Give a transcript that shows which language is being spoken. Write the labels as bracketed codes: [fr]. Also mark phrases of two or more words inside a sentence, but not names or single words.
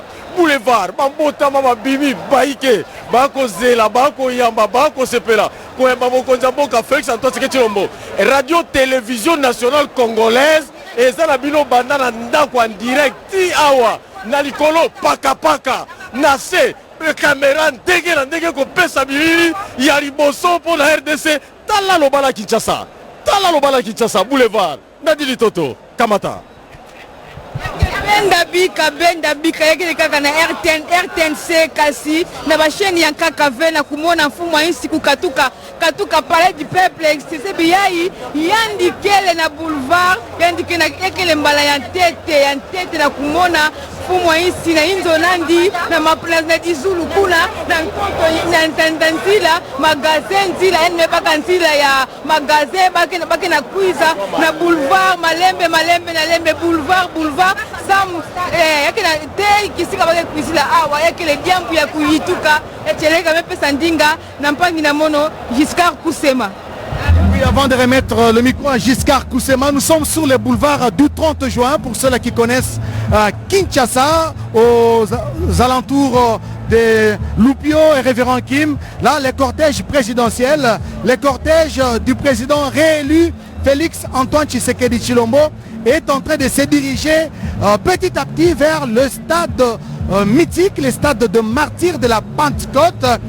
[ln] boulevard bambota mama bimi baike bakozela bakoyamba bakosepela koyamba mokonja mboka Félix Antoine Tshisekedi Tshilombo radio télévision nationale congolaise eza na bino bandana ndaku [fr] en direct [ln] ti awa na likolo paka na se caméra ndenge na ndenge kopesa bilili ya liboso mpo na RDC tala lobala Kinshasa boulevard Nadili Toto Kamata [ktu] benda bika yekele kaka na RTNC kasi na basheni ya kaka ve na kumona mfumo wa insi kukatuka palais du peuple excessé biyai yandikele na boulevard yandike na ekele mbala ya ntete na kumona mfumo wa insi na inzo nandi na maplace na dizulu kuna na nkonto na ntandanzila magazin nzila ene baka nzila ya magazin bake na kuiza na boulevard malembe na lembe boulevard sam yakena te kisika bake kuisila awa yakele diambu ya kuyituka echeleka mepesa ndinga na mpangi na mono Giscard Koussema. [fr] Oui, avant de remettre le micro à Giscard Koussema, nous sommes sur les boulevards du 30 juin pour ceux-là qui connaissent Kinshasa, aux alentours de Loupio et Révérend Kim. Là, les cortèges présidentiels, les cortèges du président réélu Félix Antoine Tshisekedi Tshilombo est en train de se diriger petit à petit vers le stade mythique, le stade de martyrs de la Pentecôte,